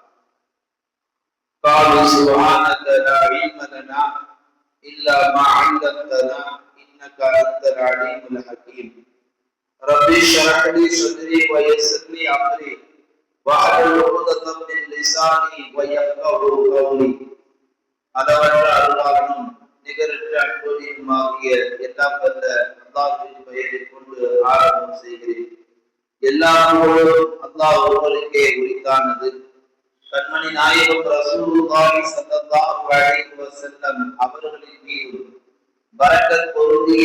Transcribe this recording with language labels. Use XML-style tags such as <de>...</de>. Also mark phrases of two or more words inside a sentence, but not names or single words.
<ar>قالوا سبحانك لا علم لنا إلا ما علمتنا إنك أنت العليم الحكيم. ربي اشرح لي صدري ويسر لي أمري واحلل عقدة من لساني ويفقهوا قولي.</ar> <ta>அளவற்ற அருளாளனும் நிகரற்ற அன்புடையுமாகிய எல்லாம் வல்ல அல்லாஹ்வின் பெயரைக் கொண்டு ஆரம்பம் செய்கிறேன். எல்லா புகழும் அல்லாஹ் ஒருவருக்கே உரித்தானது. கண்மணி நாயகம்</ta> <ar>رسول الله صلى الله عليه وسلم</ar> <ta>அவர்களின் மீதும், பரக்கத் பொருந்திய</ta>